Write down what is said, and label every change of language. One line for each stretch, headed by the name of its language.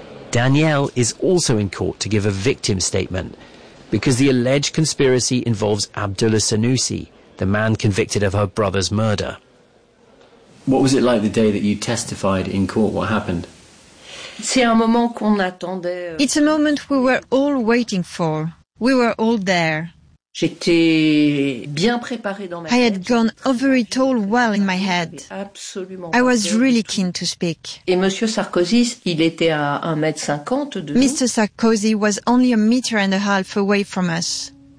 English: Danielle is also in court to give a victim statement because the alleged conspiracy involves Abdullah Senussi, the man convicted of her brother's murder. What was it like the day that you testified in court? What happened? It's a moment we were all waiting for. We were all there.
French: J'étais bien préparée dans ma tête.
English: I had gone over it all well in my head. I was really keen to speak.
French: Et Monsieur Sarkozy, il était à 1m50 de nous.
English: Mr. Sarkozy was only a meter and a half away from us.